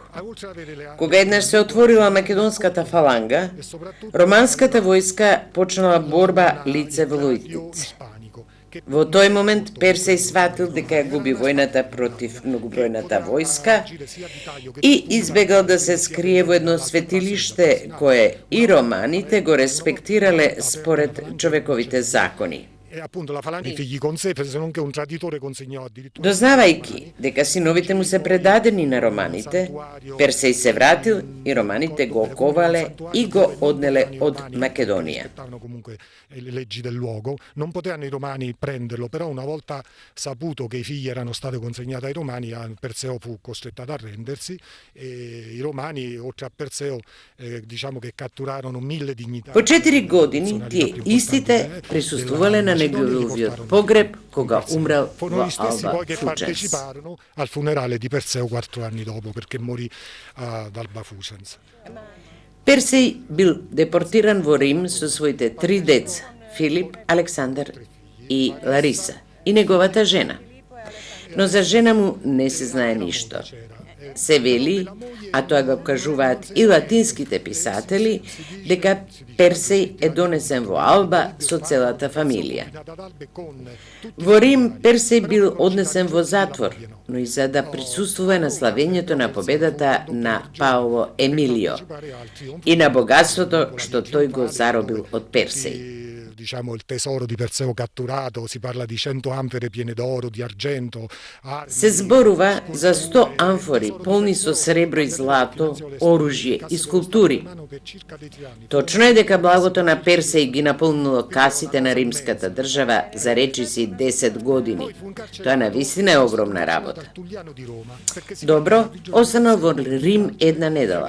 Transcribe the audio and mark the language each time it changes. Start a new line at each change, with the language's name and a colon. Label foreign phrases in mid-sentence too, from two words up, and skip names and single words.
Macedonian: Кога еднаш се отворила македонската фаланга, романската војска почнала борба лице во лице. Во тој момент Персеј сватил дека губи војната против многобројната војска и избегал да се скрие во едно светилиште кое и романите го респектирале според човековите закони.
Italian: E appunto la falange figli con sé, se non che un traditore consegnò addirittura...
Macedonian: Doznavajući дека синовите му се предадени на романите, Персей се вратил и романите го оковале и го однеле од Македонија.
Italian: Rispettavano comunque le leggi del luogo, non potevano i romani prenderlo, però una volta saputo che i figli erano stati consegnati ai romani, Perseo fu costretto ad arrendersi e i romani, oltre a Perseo, diciamo che catturarono 1000 dignitari.
Macedonian: По 4 години тие истите присуствувале на неговиот погреб кога умрел
Italian: Furono
Macedonian: во
Italian: gli stessi
Macedonian: Алба
Italian: poi che
Macedonian: Фученс.
Italian: parteciparono al funerale di Perseo 4 anni dopo, perché morì ad Alba Fucens.
Macedonian: Персей бил депортиран во Рим со своите 3 деца, Филип, Александар и Лариса, и неговата жена. Но за жена му не се знае ништо. Се вели, а тоа го кажуваат и латинските писатели, дека Персей е донесен во Алба со целата фамилија. Во Рим Персей бил однесен во затвор, но и за да присуствува на славењето на победата на Паоло Емилио и на богатството што тој го заробил од Персей.
Italian: Diciamo il tesoro di Perseo catturato, si parla di 100 anfore piene d'oro, di argento,
Macedonian: Се зборува за 100 амфори полни со сребро и злато, оружје и скулптури. Точно е дека благото на Персеј ги наполнило касите на римската држава за речиси 10 години. Тоа навистина е огромна работа. Добро, останал во Рим една недела.